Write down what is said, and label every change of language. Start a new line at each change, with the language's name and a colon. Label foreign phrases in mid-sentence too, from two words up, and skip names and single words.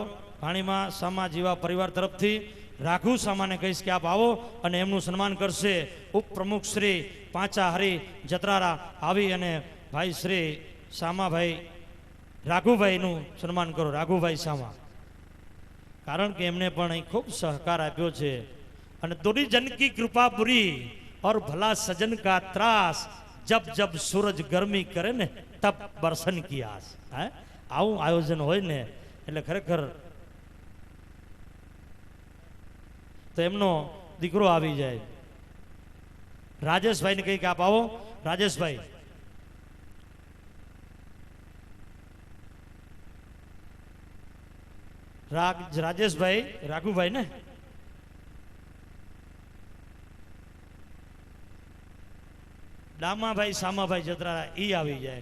Gujarati: ભાણીમાં સામા જીવા પરિવાર તરફથી રાખુ સામાને કહીશ કે આપ આવો અને એમનું સન્માન કરશે ઉપપ્રમુખ શ્રી પાંચા હરી જત્રારા. આવી અને ભાઈ શ્રી સામાભાઈ રાઘુભાઈનું સન્માન કરો, રાઘુભાઈ સામા, કારણ કે એમને પણ અહીં ખૂબ સહકાર આપ્યો છે.
Hindi: अने दुरी जन की कृपा बुरी और भला सजन का ત્રાસ, जब जब सूरज गर्मी करे ने तब बरसन की आस.
Gujarati: હે આવું આયોજન હોય ને એટલે ખરેખર તો એમનો દીકરો આવી જાય રાજેશભાઈને કંઈક આપ આવો. રાજેશભાઈ, રાજેશભાઈ રાઘુભાઈ ને ડામાભાઈ સામાભાઈ જત્રારા ઈ આવી જાય.